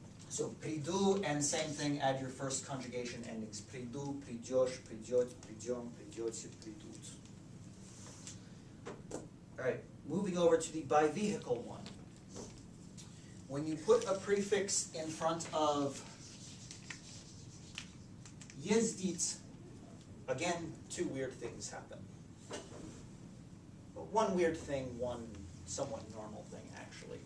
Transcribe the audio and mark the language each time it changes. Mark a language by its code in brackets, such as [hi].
[en] So приду, and same thing, add your first conjugation endings. [ru] Приду, придешь, придет, придем, придете, придут. [en] All right. Moving over to the bivehicle one. When you put a prefix in front of ездить, again, two weird things happen. But one weird thing, one somewhat normal thing, actually.